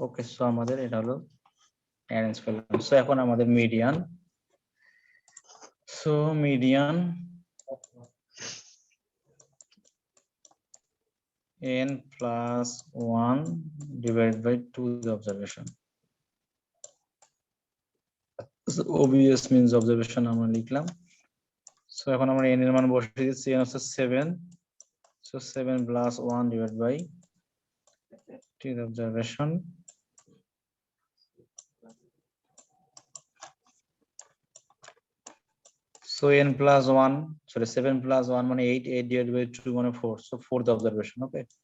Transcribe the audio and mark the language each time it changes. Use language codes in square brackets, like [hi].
[bn] ওকে, so আমাদের এটা হলো অ্যারেঞ্জ করলাম। সো এখন আমাদের median, so median [en] n plus 1 divided by 2 the observation. [bn] So obvious means observation আমরা লিখলাম। সো এখন আমরা n এর মান বসিয়ে দিচ্ছি, n হচ্ছে 7, [en] so 7 plus 1 divided by 2 the observation. So n plus 1, sorry 7 plus 1 মানে 8, 8 divided by 2 মানে 4, so 4th observation. Okay,